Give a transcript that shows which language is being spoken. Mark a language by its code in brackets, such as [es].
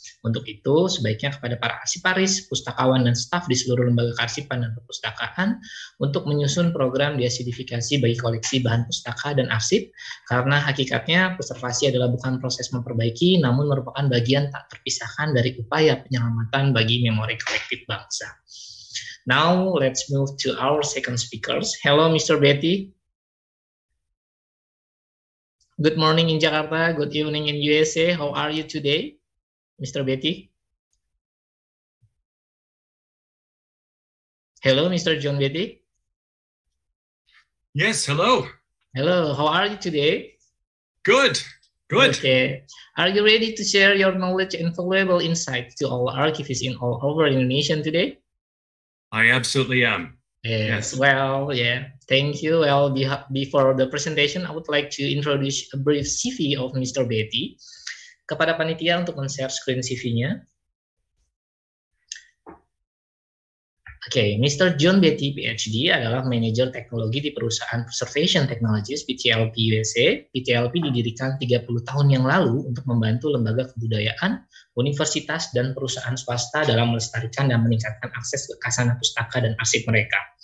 [id] Untuk itu, sebaiknya kepada para arsiparis, pustakawan, dan staf di seluruh lembaga kearsipan dan perpustakaan untuk menyusun program deasidifikasi bagi koleksi bahan pustaka dan arsip, karena hakikatnya preservasi adalah bukan proses memperbaiki, namun merupakan bagian tak terpisahkan dari upaya penyelamatan bagi memori kolektif bangsa. [en] Now, let's move to our second speakers. Hello, Mr. Betty. Good morning in Jakarta, good evening in USA. How are you today, Mr. Betty? Hello, Mr. John Betty. Yes, hello. Hello, how are you today? Good, good. Okay. Are you ready to share your knowledge and valuable insights to all archivists in all over Indonesia today? I absolutely am. Yes. Well, yeah, thank you. Well, before the presentation, I would like to introduce a brief CV of Mr. Betty. [id] Kepada panitia untuk men-share screen CV-nya. Oke, Mr. John Betty, PhD, adalah manajer teknologi di perusahaan Preservation Technologies, PTLP USA. PTLP didirikan 30 tahun yang lalu untuk membantu lembaga kebudayaan, universitas, dan perusahaan swasta dalam melestarikan dan meningkatkan akses ke khazanah pustaka dan arsip mereka.